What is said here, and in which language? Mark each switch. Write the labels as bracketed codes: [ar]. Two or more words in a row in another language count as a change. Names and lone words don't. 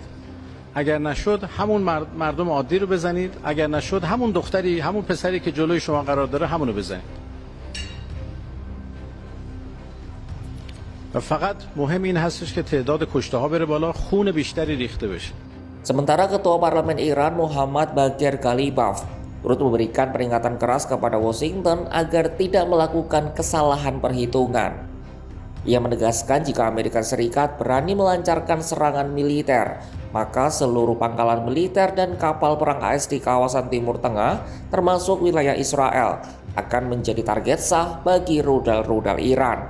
[fa] اگر نشد همون مردم عادی رو بزنید. اگر نشد همون دختری، همون پسری که جلوی شما قرار داره همون رو بزنید. و فقط مهم این هستش که تعداد کشته ها بره بالا، خون بیشتری ریخته بشه. [id] Sementara Ketua Parlemen Iran Muhammad Bagher Ghalibaf turut memberikan peringatan keras kepada Washington agar tidak melakukan kesalahan perhitungan. Ia menegaskan jika Amerika Serikat berani melancarkan serangan militer, maka seluruh pangkalan militer dan kapal perang AS di kawasan Timur Tengah, termasuk wilayah Israel, akan menjadi target sah bagi rudal-rudal Iran.